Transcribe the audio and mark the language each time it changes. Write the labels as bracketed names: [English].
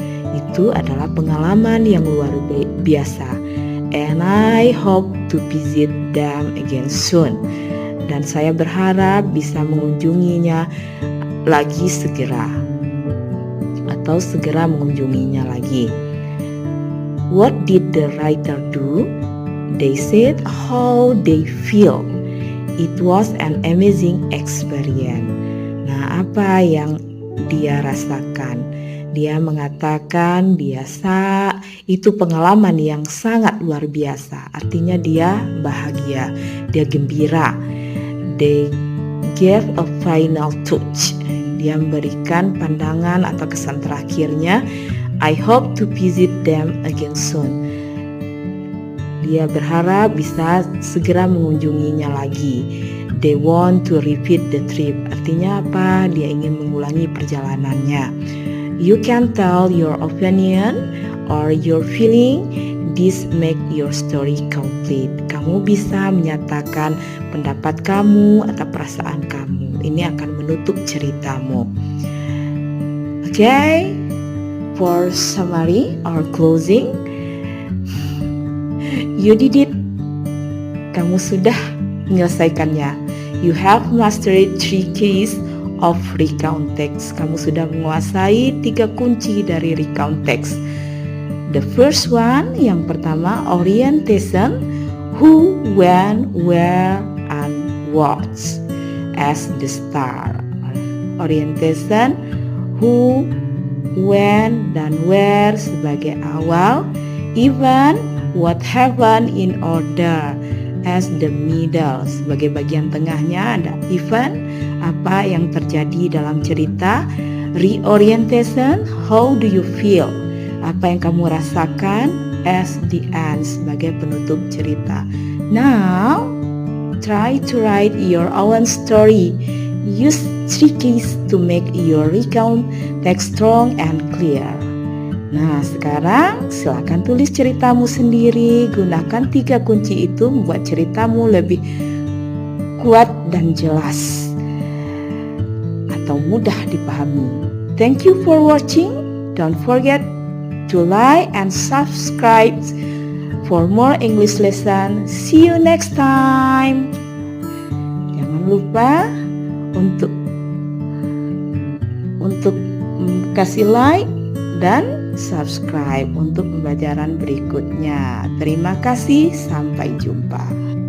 [Indonesian] Itu adalah pengalaman yang luar biasa. [English] And I hope to visit them again soon. [Indonesian] Dan saya berharap bisa mengunjunginya lagi segera. Atau segera mengunjunginya lagi. [English] What did the writer do? They said how they feel. It was an amazing experience. [Indonesian] Nah, apa yang dia rasakan? Dia mengatakan biasa, itu pengalaman yang sangat luar biasa. Artinya dia bahagia, dia gembira. [English] They gave a final touch. [Indonesian] Dia memberikan pandangan atau kesan terakhirnya. [English] I hope to visit them again soon. [Indonesian] Dia berharap bisa segera mengunjunginya lagi. [English] They want to repeat the trip. [Indonesian] Artinya apa? Dia ingin mengulangi perjalanannya. [English] You can tell your opinion or your feeling. This make your story complete. [Indonesian] Kamu bisa menyatakan pendapat kamu atau perasaan kamu. Ini akan menutup ceritamu. [English] Okay, for summary or closing, you did it. [Indonesian] Kamu sudah menyelesaikannya. [English] You have mastered 3 keys of recount text. [Indonesian] Kamu sudah menguasai 3 kunci dari recount text. [English] The first one, [Indonesian] yang pertama, [English] orientation, who, when, where, and what as the start. [Indonesian] Orientation, who, when, dan where sebagai awal. [English] Even, what happened in order as the middle. [Indonesian] Sebagai bagian tengahnya ada event, apa yang terjadi dalam cerita. [English] Reorientation, how do you feel? [Indonesian] Apa yang kamu rasakan [English] as the end, [Indonesian] sebagai penutup cerita. [English] Now, try to write your own story. Use 3 keys to make your recount text strong and clear. [Indonesian] Nah, sekarang silakan tulis ceritamu sendiri. Gunakan 3 kunci itu membuat ceritamu lebih kuat dan jelas atau mudah dipahami. [English] Thank you for watching. Don't forget to like and subscribe for more English lesson. See you next time. [Indonesian] Jangan lupa untuk kasih like dan subscribe untuk pembelajaran berikutnya. Terima kasih, sampai jumpa.